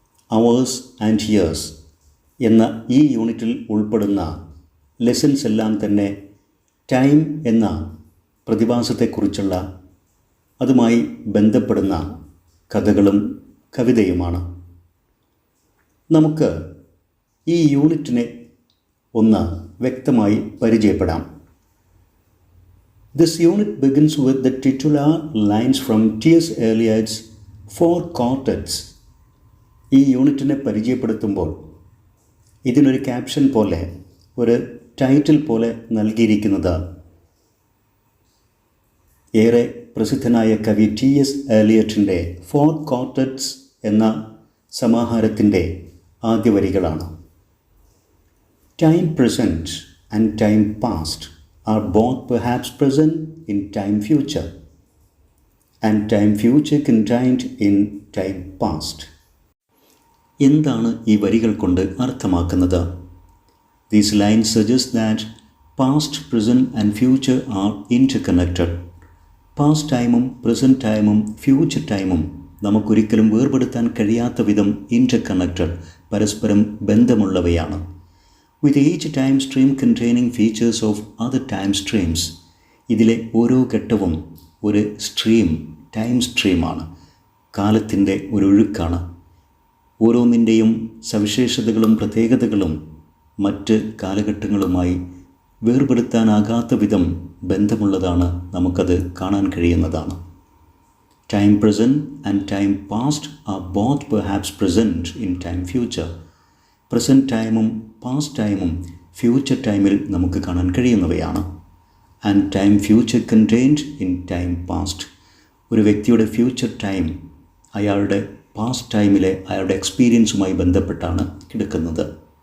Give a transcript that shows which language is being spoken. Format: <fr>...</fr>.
<ml>Hours and years എന്ന ഈ യൂണിറ്റിൽ ഉൾപ്പെടുന്ന ലെസൺസ് എല്ലാം തന്നെ ടൈം എന്ന പ്രതിഭാസത്തെക്കുറിച്ചുള്ള, അതുമായി ബന്ധപ്പെടുന്ന കഥകളും കവിതയുമാണ്. നമുക്ക് ഈ യൂണിറ്റിനെ ഒന്ന് വ്യക്തമായി പരിചയപ്പെടാം.</ml> <en>This unit begins with the titular lines from T.S. Eliot's Four Quartets.</en> <ml>ഈ യൂണിറ്റിനെ പരിചയപ്പെടുത്തുമ്പോൾ ഇതിനൊരു ക്യാപ്ഷൻ പോലെ, ഒരു ടൈറ്റിൽ പോലെ നൽകിയിരിക്കുന്നത് ഏറെ പ്രസിദ്ധനായ കവി T.S. എലിയറ്റിൻ്റെ ഫോർ ക്വാർട്ടറ്റ്സ് എന്ന സമാഹാരത്തിൻ്റെ ആദ്യ വരികളാണ്.</ml> <en>Time present and time past are both perhaps present in time future, and time future contained in time past.</en> <ml>എന്താണ് ഈ വരികൾ കൊണ്ട് അർത്ഥമാക്കുന്നത്?</ml> <en>These lines suggest that past, present and future are interconnected.</en> <ml>Past ടൈമും present ടൈമും future ടൈമും നമുക്കൊരിക്കലും വേർപെടുത്താൻ കഴിയാത്ത വിധം interconnected, പരസ്പരം ബന്ധമുള്ളവയാണ്.</ml> <en>With each time stream containing features of other time streams.</en> <ml>ഇതിലെ ഓരോ ഘട്ടവും ഒരു സ്ട്രീം, ടൈം സ്ട്രീമാണ്, കാലത്തിൻ്റെ ഒരു ഒഴുക്കാണ്. ഓരോന്നിൻ്റെയും സവിശേഷതകളും പ്രത്യേകതകളും മറ്റ് കാലഘട്ടങ്ങളുമായി വേർപെടുത്താനാകാത്ത വിധം ബന്ധമുള്ളതാണ്. നമുക്കത് കാണാൻ കഴിയുന്നതാണ്.</ml> <en>Time present and time past are both perhaps present in time future.</en> <ml>Present ടൈമും പാസ്റ്റ് ടൈമും ഫ്യൂച്ചർ ടൈമിൽ നമുക്ക് കാണാൻ കഴിയുന്നവയാണ്.</ml> <en>And time future contained in time past.</en> <ml>ഒരു വ്യക്തിയുടെ ഫ്യൂച്ചർ ടൈം അയാളുടെ പാസ്റ്റ് ടൈമിലെ അയാളുടെ എക്സ്പീരിയൻസുമായി ബന്ധപ്പെട്ടാണ് കിടക്കുന്നത്.</ml>